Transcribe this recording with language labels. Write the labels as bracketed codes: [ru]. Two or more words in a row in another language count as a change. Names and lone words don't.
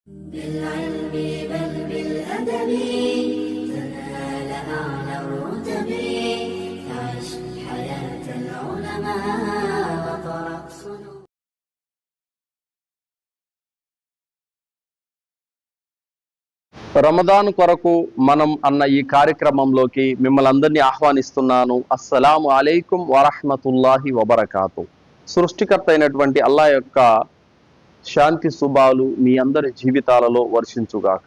[ar] بالعلم بل بالأدب تنال أعلى الرتب فعش حياة العلماء وطرق صنوع. [te] రమదాన్ కొరకు మనం అన్న ఈ కార్యక్రమంలోకి మిమ్మల్ని అందరినీ ఆహ్వానిస్తున్నాను. [ar] السلام عليكم ورحمة الله وبركاته. [te] సృష్టికర్త అయినటువంటి అల్లా యొక్క శాంతి శుభాలు మీ అందరి జీవితాలలో వర్షించుగాక.